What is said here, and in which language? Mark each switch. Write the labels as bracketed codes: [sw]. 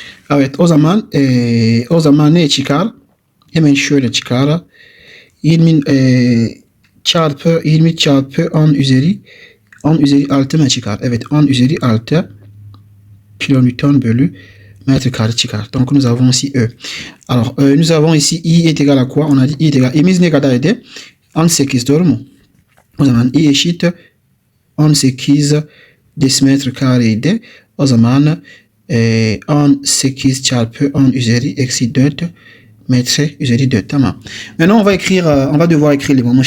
[tr] Evet, o zaman ne çıkar? Hemen şöyle çıkar. 20 çarpı 10 üzeri 6 mı çıkar? Evet, 10 üzeri 6 kilonewton bölü mètre carré çıkar. [fr] Donc nous avons ici E. Alors nous avons ici I est égal à quoi? On a dit I est égal. [tr] I'miz ne kadardı? 18, doğru mu? O zaman I eşit 18 desimetre kareydi. O zaman 18 çarpı 10 üzeri eksi 4 metre üzeri 4. Tamam. [fr] Maintenant on va devoir écrire les moments.